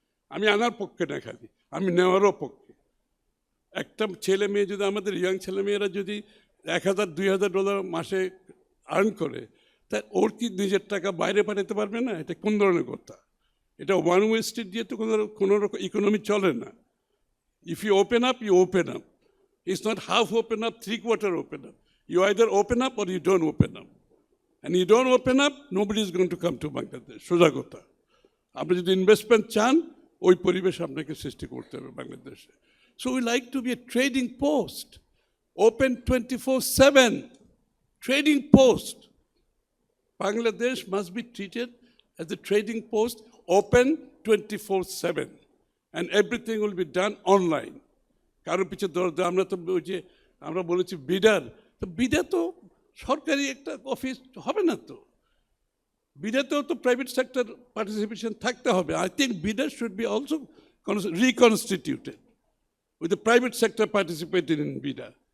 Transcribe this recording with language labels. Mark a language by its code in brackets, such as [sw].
[bn] আমি আনার পক্ষে না, খালি আমি নেওয়ারও পক্ষে। একটা ছেলে মেয়ে যদি, আমাদের ইয়াং ছেলেমেয়েরা যদি $1,000-2,000 মাসে আর্ন করে, তা ওর কি নিজের টাকা বাইরে পাঠাতে পারবে না? এটা কোন ধরনের কথা? এটা ওয়ান ওয়ে স্ট্রিট দিয়ে তো কোনো রকম ইকোনমি চলে না। [en] If you open up, you open up. It's not half open up, 3/4 open up. You either open up or you don't open up. And you don't open up, nobody is going to come to Bangladesh. [bn] সোজা কথা। আপনি যদি investment চান, ওই পরিবেশ আপনাকে সৃষ্টি করতে হবে বাংলাদেশে। [en] So we like to be a trading post, open 24/7, trading post. Bangladesh must be treated as a trading post, open 24/7, and everything will be done online. [bn] কারোর পিছিয়ে দরজা, আমরা তো ওই যে আমরা বলেছি বিডার, তো বিডা তো সরকারি একটা অফিস হবে না, তো বিডাতেও তো প্রাইভেট সেক্টর পার্টিসিপেশন থাকতে হবে। [en] I think বিডার should be also reconstituted with the private sector participated in BIDA.